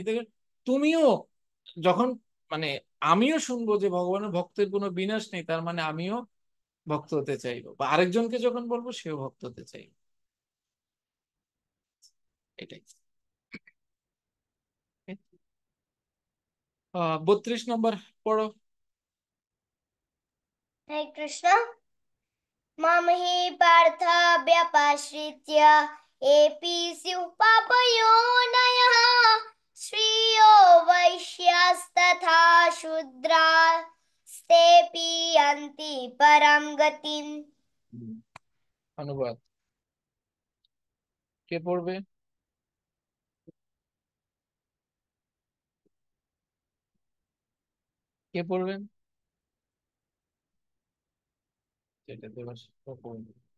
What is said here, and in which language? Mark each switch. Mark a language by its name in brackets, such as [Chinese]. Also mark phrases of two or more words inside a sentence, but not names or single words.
[Bangla] এতে করে তুমিও যখন মানে আমিও শুনবো যে ভগবানের ভক্তের কোনো বিনাশ নেই, তার মানে আমিও ভক্ত হতে চাইবো, বা আরেকজনকে যখন বলবো সেও ভক্ত হতে চাইবে। এটাই। 32 নম্বর পড়ো। হরে কৃষ্ণ। [Sanskrit] मम हि पार्थ व्यपाश्रित्य एपि स्युः पापयोनयः श्रियो वैश्यास्तथा शूद्रास्तेऽपि यान्ति परां गतिम्। [Bangla] অনুবাদ কে পড়বে? কে পড়বেন? যেটা দেবার পড়বে।